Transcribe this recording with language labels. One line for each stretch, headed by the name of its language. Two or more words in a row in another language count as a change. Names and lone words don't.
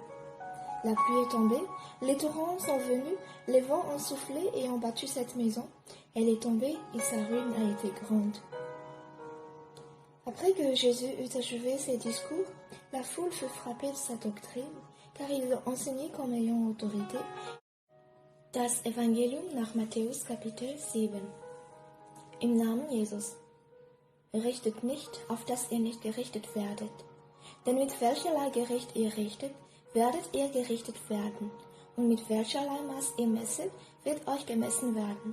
French: La pluie est tombée, les torrents sont venus, les vents ont soufflé et ont battu cette maison. Elle est tombée et sa ruine a été grande. Après que Jésus eut achevé ses discours, la foule fut frappée de sa doctrine, car il enseignait comme ayant autorité.
German: Das Evangelium nach Matthäus Kapitel 7. Im Namen Jesus. Richtet nicht, auf dass ihr nicht gerichtet werdet. Denn mit welcherlei Gericht ihr richtet, werdet ihr gerichtet werden. Und mit welcherlei Maß ihr messet, wird euch gemessen werden.